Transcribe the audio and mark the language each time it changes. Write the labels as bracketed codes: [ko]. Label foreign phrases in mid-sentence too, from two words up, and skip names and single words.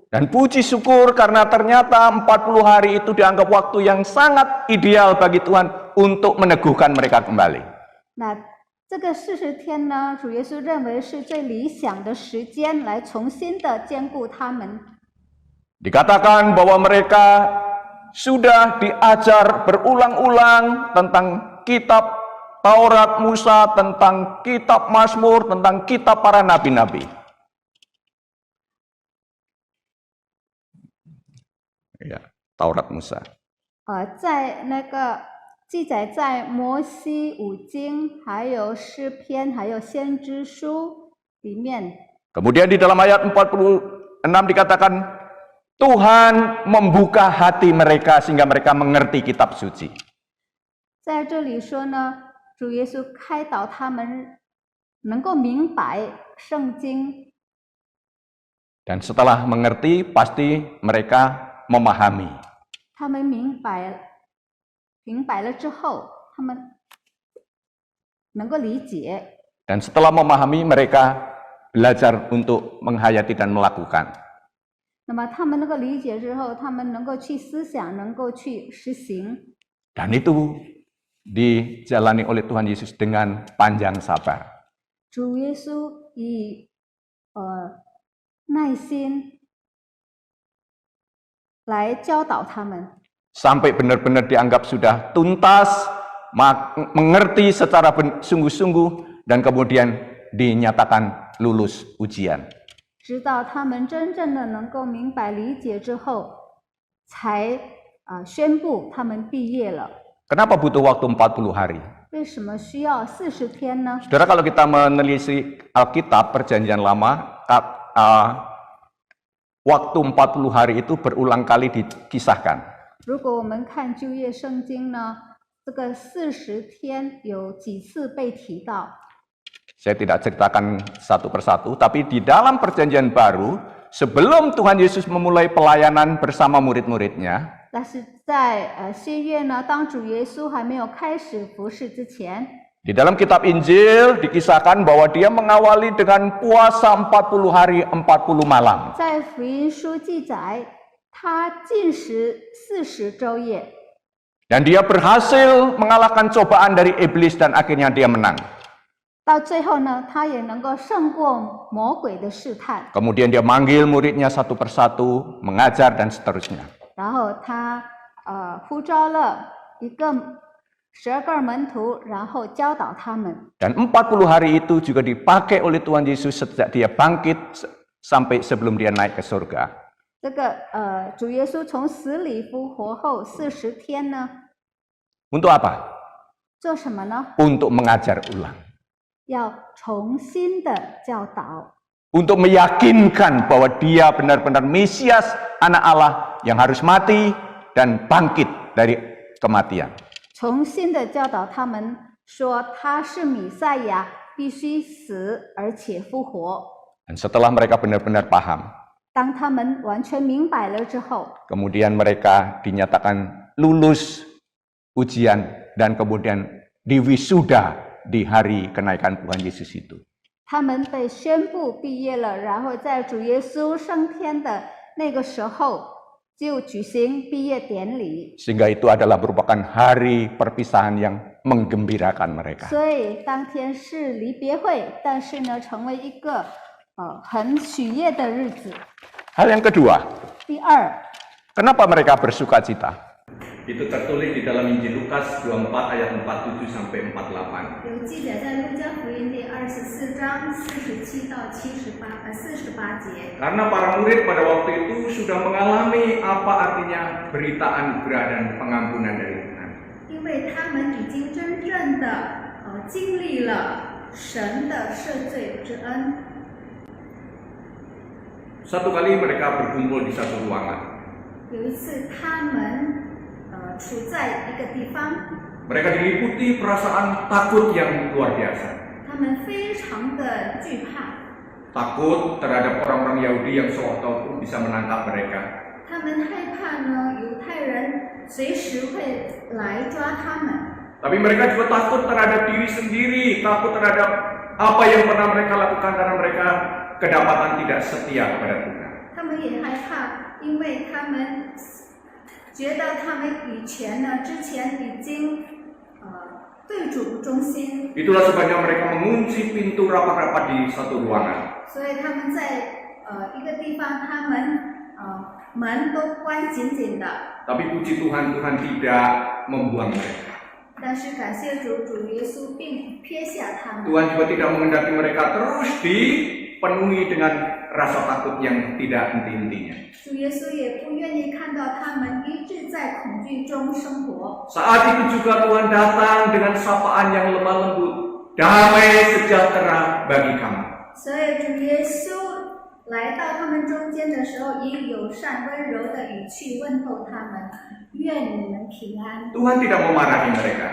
[id] Dan puji syukur karena ternyata 40 hari itu dianggap waktu yang sangat ideal bagi Tuhan untuk meneguhkan mereka kembali. [zh] 那这个40天呢，主耶稣认为是最理想的时间，来重新的兼顾他们。 [id] Dikatakan bahwa mereka sudah diajar berulang-ulang tentang kitab Taurat Musa, tentang kitab Mazmur, tentang kitab para nabi-nabi. Ya, Taurat Musa. [zh] 在那个记载在摩西5经，还有诗篇，还有先知书里面。 [id] Kemudian di dalam ayat 46 dikatakan Tuhan membuka hati mereka sehingga mereka mengerti kitab suci. [zh] 在这里说呢，主耶稣开导他们能够明白圣经。 [id] Dan setelah mengerti pasti mereka memahami. [zh] 他们明白了之后，他们能够理解。 [id] Dan setelah memahami mereka belajar untuk menghayati dan melakukan. [zh] 那么他们能够理解之后，他们能够去思想，能够去实行。 [id] Dan itu dijalani oleh Tuhan Yesus dengan panjang sabar. [zh] 主耶稣以耐心来教导他们， [id] Sampai benar-benar dianggap sudah tuntas, mengerti secara sungguh-sungguh, dan kemudian dinyatakan lulus ujian. [zh] 直到他们真正的能够明白理解之后，才宣布他们毕业了。 [id] Kenapa butuh waktu 40 hari? [zh] 为什么需要40天呢？ [id] Saudara, kalau kita menelisik Alkitab Perjanjian Lama, waktu 40 hari itu berulang kali dikisahkan. [zh] 如果我们看旧约圣经呢，这个40天有几次被提到？ [id] Saya tidak ceritakan satu persatu, tapi di dalam Perjanjian Baru, sebelum Tuhan Yesus memulai pelayanan bersama murid-muridnya, [zh] 但是在新约呢，当主耶稣还没有开始服侍之前， [id] di dalam kitab Injil dikisahkan bahwa dia mengawali dengan puasa 40 hari 40 malam. [zh] 在福音书记载，他禁食40昼夜， [id] Dan dia berhasil mengalahkan cobaan dari iblis dan akhirnya dia menang. [zh] 到最后呢，他也能够胜过魔鬼的试探。 [id] Kemudian dia manggil muridnya satu persatu, mengajar dan seterusnya. [zh] 然后他呼召了12个门徒，然后教导他们。 [id] Dan 40 hari itu juga dipakai oleh Tuhan Yesus sejak dia bangkit sampai sebelum dia naik ke surga. [zh] 这个主耶稣从死里复活后40天呢， [id] Untuk apa? [zh] 做什么呢？ [id] Untuk mengajar ulang. [zh] 要重新的教导， [id] Untuk meyakinkan bahwa dia benar-benar Mesias, anak Allah yang harus mati dan bangkit dari kematian. [zh] 重新的教导他们说他是弥赛亚，必须死而且复活。 [id] Dan setelah mereka benar-benar paham, [zh] 当他们完全明白了之后， [id] kemudian mereka dinyatakan lulus ujian dan kemudian diwisuda di hari kenaikan Tuhan Yesus itu. [zh] 他们被宣布毕业了，然后在主耶稣升天的那个时候就举行毕业典礼。 [id] Sehingga itu adalah merupakan hari perpisahan yang menggembirakan mereka. [zh] 所以当天是离别会，但是呢，成为一个很喜悦的日子。 [id] Hal yang kedua, [zh] 第二， [id] kenapa mereka bersuka cita? Itu tertulis di dalam Injil Lukas 24 ayat 47 sampai 48. [zh] 有记载在路加福音第24章47到48节。 [id] Karena para murid pada waktu itu sudah mengalami apa artinya berita anugerah dan pengampunan dari Tuhan. [zh] 因为他们已经真正的经历了神的赦罪之恩。 [id] Satu kali mereka berkumpul di satu ruangan. [zh] 有一次，他们处在一个地方， [id] Mereka diliputi perasaan takut yang luar biasa. [zh] 他们非常的惧怕， [id] Takut terhadap orang-orang Yahudi yang sewaktu-waktu bisa menangkap mereka. [zh] 他们害怕呢，犹太人随时会来抓他们。 [id] Tapi mereka juga takut terhadap diri sendiri, takut terhadap apa yang pernah mereka lakukan karena mereka kedapatan tidak setia kepada Tuhan. [zh] 他们也害怕，因为他们觉得他们之前已经对主不忠心， [id] Itulah sebabnya mereka mengunci pintu rapat-rapat di satu ruangan. [zh] 所以他们在一个地方，他们门都关紧紧的。 [id] Tapi puji Tuhan, Tuhan tidak membuang mereka. [zh] 但是感谢主，主耶稣并不撇下他们。 [id] Tuhan juga tidak menghendaki mereka terus dipenuhi dengan rasa takut yang tidak henti-hentinya. [zh] 主耶稣也不愿意看到他们一直在恐惧中生活。 [id] Saat itu juga Tuhan datang dengan sapaan yang lemah lembut, damai sejahtera bagi kamu. [zh] 所以主耶稣来到他们中间的时候，以友善温柔的语气问候他们：“愿你们平安。” [id] Tuhan tidak memarahi mereka.